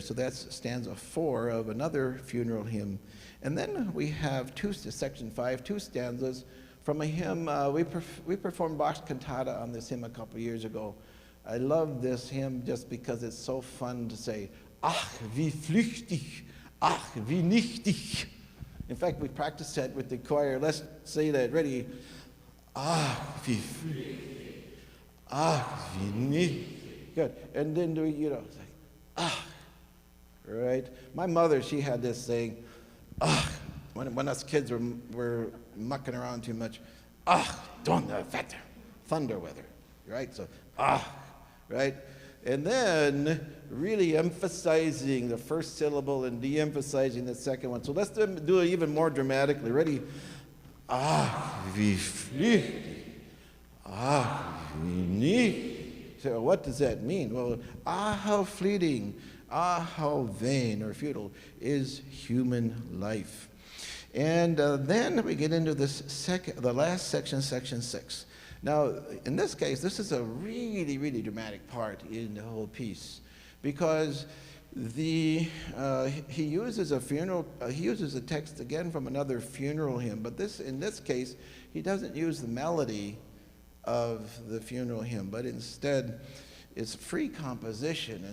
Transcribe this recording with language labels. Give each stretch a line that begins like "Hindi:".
English: So that's stanza 4 of another funeral hymn. And then we have section 5, 2 stanzas from a hymn. We performed Bach's cantata on this hymn a couple years ago. I love this hymn just because it's so fun to say,
German: ach, wie flüchtig, ach, wie nichtig.
English: In fact, we practiced that with the choir. Let's say that. Ready?
German: Ach, wie flüchtig, ach, wie nichtig.
English: Good. And then do it's like, ah, right? My mother, she had this saying, ah, when us kids were mucking around too much, ah, donnerwetter, thunder weather, right? So, ah, right? And then really emphasizing the first syllable and de-emphasizing the second one. So let's do it even more dramatically. Ready?
German: Ah, wie flüchtig, ah, wie nichtig.
English: So what does that mean? Well, how fleeting, how vain or futile is human life. And then we get into the last section, section 6. Now, in this case, this is a really, really dramatic part in the whole piece, because he uses a text again from another funeral hymn, but in this case, he doesn't use the melody of the funeral hymn, but instead it's free composition.